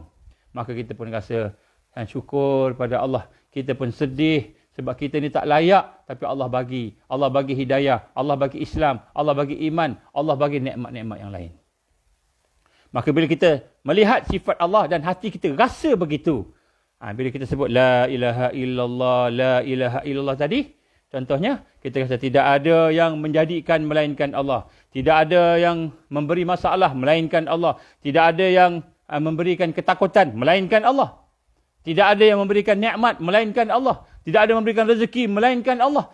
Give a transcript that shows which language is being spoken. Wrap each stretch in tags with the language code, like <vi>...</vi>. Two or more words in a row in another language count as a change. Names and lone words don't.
<ms>Maka kita pun rasa syukur pada Allah. Kita pun sedih sebab kita ni tak layak, tapi Allah bagi hidayah, Allah bagi Islam, Allah bagi iman, Allah bagi nikmat-nikmat yang lain. Maka bila kita melihat sifat Allah dan hati kita rasa begitu, bila kita sebut</ms> <ar>la ilaha illallah</ar> <ms>tadi, contohnya kita rasa tidak ada yang menjadikan melainkan Allah, tidak ada yang memberi masalah melainkan Allah, tidak ada yang memberikan ketakutan melainkan Allah, tidak ada yang memberikan nikmat melainkan Allah, tidak ada memberikan rezeki melainkan Allah.</ms>